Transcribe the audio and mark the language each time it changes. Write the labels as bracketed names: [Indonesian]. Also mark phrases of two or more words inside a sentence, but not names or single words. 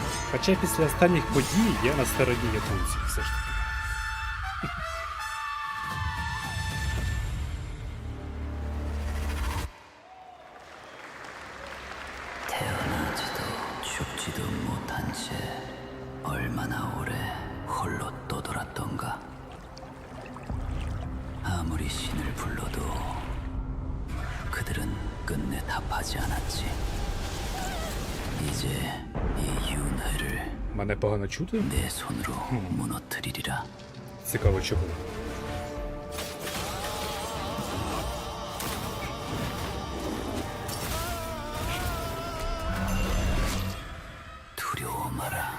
[Ukrainian] Хоча після останніх подій я на стороні японців все ж таки. [Korean] 태어나지도 죽지도 못한 채 얼마나 오래 홀로 떠돌았던가. 아무리 신을 불러도 그들은 끝내 답하지 않았지. 이제 이 윤회를 [Ukrainian] Мене погано чути? [Korean] 내 손으로 무너뜨리리라. [Ukrainian] Цікаво чого. [Korean] 두려워 마라.